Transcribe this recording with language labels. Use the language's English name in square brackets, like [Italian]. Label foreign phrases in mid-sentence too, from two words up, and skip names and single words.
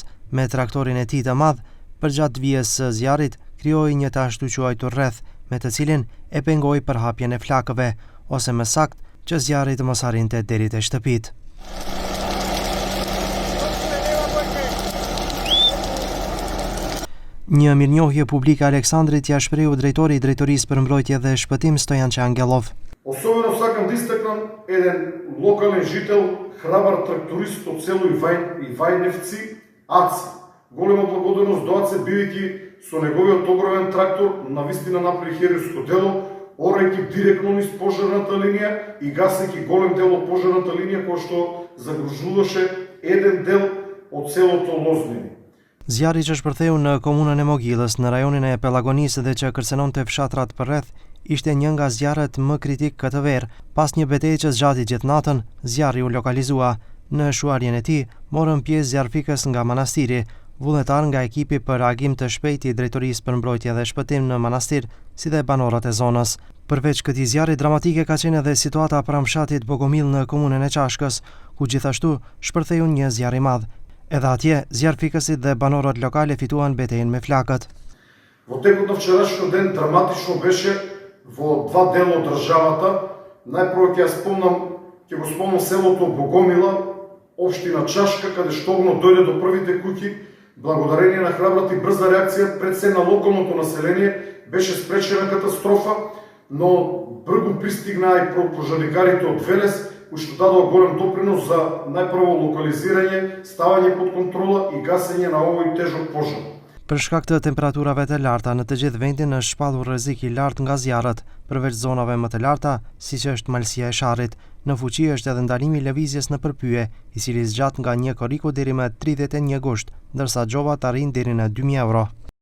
[Albanian] Me traktorin e tij të madh, përgjatë vijës së zjarrit, krijoi një tash të quajtur rreth, me të cilin e pengoi përhapjen e flakëve, ose më saktë, që zjarri të mos arrinte deri te shtëpitë. Një mirënjohje publike Aleksandrit ja shprehu drejtori i Drejtorisë për mbrojtje dhe shpëtim Stojan Angelov. [Macedonian] Особено сакам да истакнам еден локален жител, храбар тракторист од село Ивајневци, Аце. Голема благодарност до Аце, бидејќи со неговиот огромен трактор навистина направи херојско дело, орајќи директно низ пожарната линија и гасејќи голем дел од пожарната линија кој што загрижуваше еден дел од селото Лознини. [Albanian] Zjarri që shpërtheu në komunën e Mogilës, në rajonin e Pelagonisë dhe që kërcenonte fshatrat përreth, ishte një nga zjarret më kritik këtë verë. Pas një betejë që zgjati gjithë natën, zjarri u lokalizua. Në shuarjen e tij morën pjesë zjarrfikës nga manastiri, vullnetar nga ekipi për reagim të shpejtë i Drejtorisë për mbrojtje dhe shpëtim në manastir, si dhe banorët e zonës. Përveç këtij zjarri dramatike ka qenë edhe situata pranë fshatit Bogomil në komunën e Çashkës, ku gjithashtu shpërtheu një zjarr i madh. Edhe atje, zjarrfikësit dhe banorët lokale fituan betejën me flakët. [Macedonian] Во текот на вчерашниот ден драматично беше во два дела од државата. Најпрво ќе го спомнам селото Богомила, општина Чашка, каде што огнот дојде до првите куќи. Благодарение на храбрата и брза реакција пред се на локалното население беше спречена катастрофа, но бргу пристигнаа и пожарникарите од Велес, кои што дадоа голем допринос за најпрво локализирање, ставање под контрола и гасење на овој тежок пожар. [Albanian] Për shkak të temperaturave të larta në të gjithë vendin është shpallur rrezik i lartë nga zjarret, përveç zonave më të larta, siç është malësia e Sharrit. Në fuqi është edhe ndalimi i lëvizjes në përpye, i cili zgjat nga 1 koriku deri më 31 gusht, ndërsa xhovat arrin deri në 2000 euro.